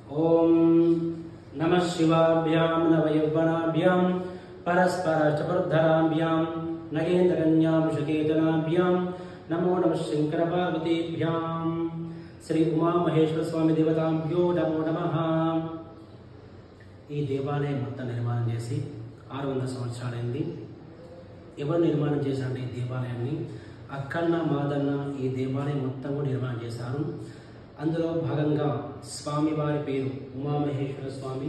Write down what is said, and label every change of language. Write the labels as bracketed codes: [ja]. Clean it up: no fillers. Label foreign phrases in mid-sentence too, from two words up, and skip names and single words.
[sa] ओम नमः शिवाभ्यां नवयौवनाभ्यां परस्परचपर्धराभ्यां नगेन्द्रकन्यामुषकेतनाभ्यां नमो नमः शंकरपार्वतीभ्यां श्री उमा महेश्वर स्वामी देवताभ्यो नमो नमः। [te] ఈ దేవాలయం మొత్తం నిర్మాణం చేసి 600 సంవత్సరాలైంది. ఎవరు నిర్మాణం చేశారు ఈ దేవాలయాన్ని? అక్కన్న మాదన్న ఈ దేవాలయం మొత్తం కూడా నిర్మాణం చేశారు. అందులో భాగంగా స్వామివారి పేరు ఉమామహేశ్వర స్వామి.